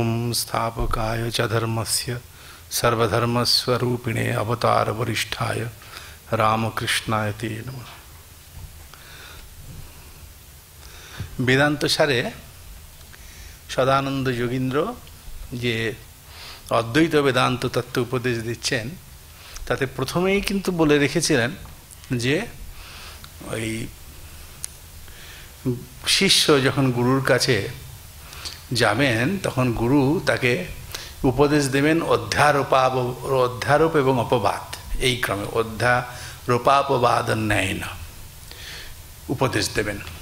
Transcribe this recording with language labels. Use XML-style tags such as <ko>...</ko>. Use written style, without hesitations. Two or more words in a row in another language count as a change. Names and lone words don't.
<sa>संस्थापकाय च धर्मस्य सर्वधर्मस्वरूपिणे अवतार वरिष्ठाय रामकृष्णाय ते नमः।</sa> <bn>বেদান্ত সারে সদানন্দ যোগীন্দ্র যে অদ্বৈত বেদান্ত তত্ত্ব উপদেশ দিচ্ছেন তাতে প্রথমেই কিন্তু বলে রেখেছিলেন যে ওই शिष्य যখন গুরুর কাছে যাবেন তখন গুরু তাকে উপদেশ দেবেন অধ্যারোপ এবং অপবাদ এই ক্রমে অধ্যারোপাপবাদ ন্যায়না উপদেশ দেবেন।</bn>